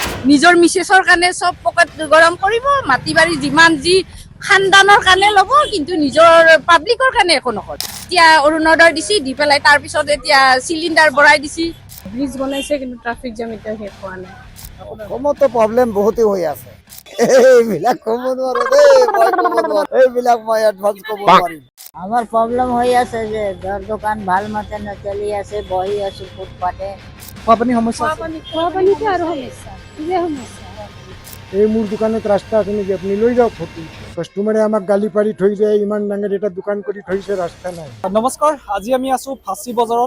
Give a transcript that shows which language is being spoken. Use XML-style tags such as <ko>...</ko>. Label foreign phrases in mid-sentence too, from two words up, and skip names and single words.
<as>নিজৰ মিছেছৰ কাৰণে চব পকেট গৰম কৰিব, মাটি বাৰী যিমান যি খানদানৰ কাৰণে ল'ব, কিন্তু নিজৰ পাব্লিকৰ কাৰণে একো নকৰে। এতিয়া অৰুণোদয় দিছি, দি পেলাই তাৰপিছত এতিয়া চিলিণ্ডাৰ ভৰাই দিছি। ব্ৰিজ বনাইছে, কিন্তু ট্ৰাফিক জাম এতিয়া শেষ হোৱা নাই। অসমতো প্ৰব্লেম বহুতেই হৈ আছে। এইবিলাক ক'ব নোৱাৰো দেই, মই ক'ব নোৱাৰো, এইবিলাক মই এডভান্স ক'ব নোৱাৰিম।</as> <bn>আমার প্রবলেম হয়ে আছে যে ঘর দোকান ভাল মতে নচলি আছে, বহি আছো ফুটপাতে।</bn> <as>খোৱাপানী সমস্যা আছে। খোৱাপানীতে আৰু সমস্যা, ইয়ে সমস্যা। এই মোৰ দোকানত ৰাস্তা আছে নেকি, আপুনি লৈ যাওক ফটো। কাষ্টমাৰে আমাক গালি পাৰি থৈ যায়, ইমান ডাঙৰ এটা দোকান কৰি থৈছে, ৰাস্তা নাই। নমস্কাৰ, আজি আমি আছোঁ ফাঁচী বজাৰত।</as>